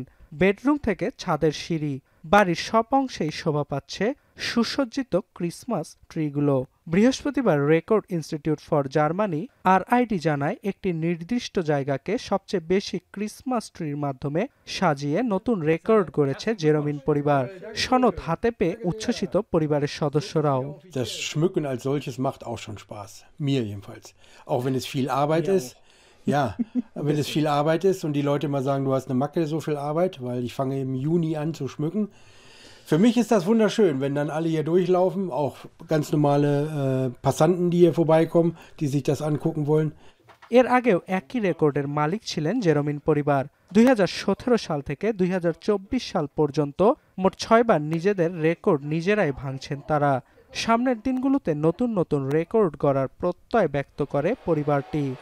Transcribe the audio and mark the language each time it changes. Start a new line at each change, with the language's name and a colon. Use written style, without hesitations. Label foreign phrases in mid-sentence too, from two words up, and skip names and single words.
Bangla: বেডরুম থেকে ছাদের সিঁড়ি, বাড়ির সব অংশেই শোভা পাচ্ছে সুসজ্জিত ক্রিসমাস ট্রিগুলো। বৃহস্পতিবার রেকর্ড ইনস্টিটিউট ফর জার্মানি RID জানায় একটি নির্দিষ্ট জায়গাকে সবচেয়ে বেশি ক্রিসমাস ট্রির মাধ্যমে সাজিয়ে নতুন রেকর্ড গড়েছে জেরোমিন পরিবার। সনদ হাতে পেয়ে উচ্ছ্বসিত পরিবারের সদস্যরাও।
German: Das Schmücken als solches macht auch schon Spaß. Mir jedenfalls. Auch wenn es viel Arbeit ist. Ja, wenn es viel Arbeit ist und die Leute mal sagen, du hast eine Macke, so viel Arbeit, weil ich fange im Juni an zu schmücken. Für mich ist das wunderschön, wenn dann alle hier durchlaufen, auch ganz normale Passanten, die hier vorbeikommen, die sich das angucken wollen.
Bangla: এর আগেও একই রেকর্ডের মালিক ছিলেন জেরোমিন পরিবার। 2017 সাল থেকে 2024 সাল পর্যন্ত মোট 6 বার নিজেদের রেকর্ড নিজেরাই ভাঙছেন তারা। সামনের দিনগুলোতে নতুন নতুন রেকর্ড গড়ার প্রত্যয় ব্যক্ত করে পরিবারটি।